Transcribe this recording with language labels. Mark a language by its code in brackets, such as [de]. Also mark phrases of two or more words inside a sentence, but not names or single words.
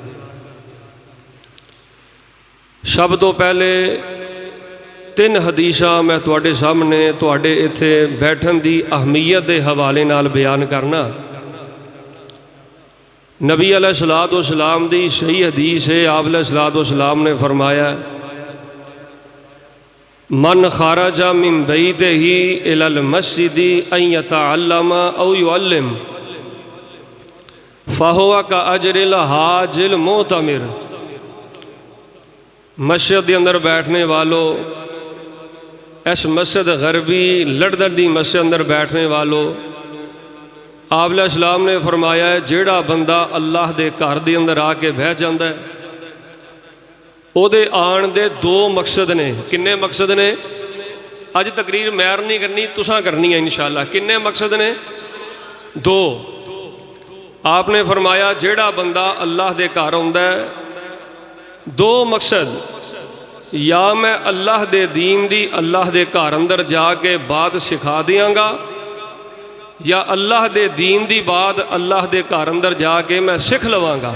[pa] سب تو پہلے تین حدیثاں میں تہاڈے سامنے تہاڈے اتھے بیٹھن دی اہمیت کے حوالے نال بیان کرنا. नबी [ar] عليه الصلاة والسلام [pa] دی صحیح حدیث ہے. आप [ar] عليه الصلاة والسلام [pa] نے فرمایا, [ar] من خرج من بيته إلى المسجد أن يتعلم أو يعلم فهو كأجر الحاج المعتمر. [pa] مسجد کے اندر بیٹھنے والوں، اس مسجد غربی لڑدر دی مسجد اندر بیٹھنے والوں، آپ علیہ السلام نے فرمایا ہے جیڑا بندہ اللہ دے گھر دے اندر آکے بہہ جاتا ہے، اودے آن دے دو مقصد نے. کنے مقصد نے? اج تقریر میر نہیں کرنی، تساں کرنی ہے ان شاء اللہ. کنے مقصد نے؟ دو. آپنے فرمایا جیڑا بندہ اللہ دے گھر آؤندا ہے، دو مقصد، یا میں اللہ دے دین دی اللہ دے گھر اندر جاکے بات سکھا دیانگا، یا اللہ دے دین دی بات اللہ دے گھر اندر جاکے میں سکھ لوانگا.